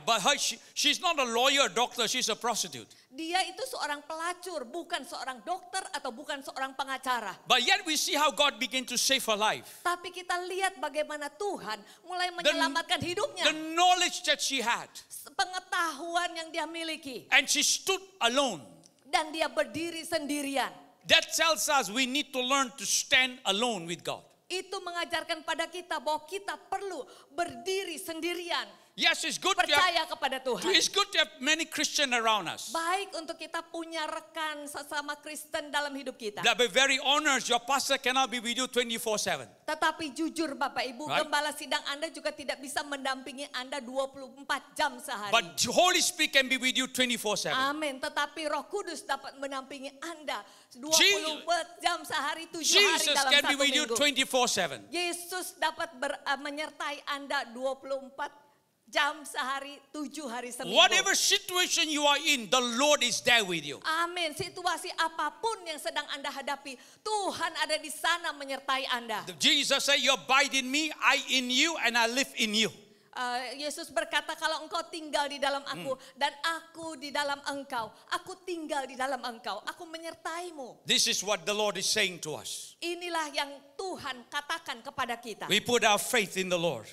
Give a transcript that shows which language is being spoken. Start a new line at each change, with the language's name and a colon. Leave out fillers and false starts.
English: But she's not a lawyer, doctor. She's a prostitute.
Indonesian: Dia itu seorang pelacur, bukan seorang dokter atau bukan seorang pengacara.
English: But yet we see how God began to save her life.
Indonesian: Tapi kita lihat bagaimana Tuhan mulai menyelamatkan hidupnya.
English: The knowledge that she had.
Indonesian: Pengetahuan yang dia miliki.
English: And she stood alone.
Indonesian: Dan dia berdiri sendirian.
English: That tells us we need to learn to stand alone with God.
Indonesian: Itu mengajarkan pada kita bahwa kita perlu berdiri sendirian.
English: Yes, it's good to
Indonesian: percaya kepada Tuhan.
English: It's good to have many Christians around us.
Indonesian: Baik untuk kita punya rekan sesama Kristen dalam hidup kita.
English: But be very honest, your pastor cannot be with you 24/7.
Indonesian: Tetapi jujur Bapak Ibu,
English: Right.
Indonesian: gembala sidang Anda juga tidak bisa mendampingi Anda 24 jam sehari.
English: But Holy Spirit can be with you 24/7.
Indonesian: Amin. Tetapi Roh Kudus dapat mendampingi Anda 24 jam sehari, 7 hari
English: Jesus
Indonesian: dalam
English: can be
Indonesian: satu
English: with you
Indonesian: minggu.
English: 24/7.
Indonesian: Yesus dapat menyertai Anda 24 jam sehari, 7 hari seminggu.
English: Whatever situation you are in, the Lord is there with you.
Indonesian: Amin. Situasi apapun yang sedang Anda hadapi, Tuhan ada di sana menyertai Anda.
English: Jesus said, you abide in me, I in you, and I live in you.
Indonesian: Yesus berkata, kalau engkau tinggal di dalam aku dan aku di dalam engkau, aku tinggal di dalam engkau, aku menyertaimu.
English: This is what the Lord is saying to us.
Indonesian: Inilah yang Tuhan katakan kepada kita.
English: We put our faith in the Lord.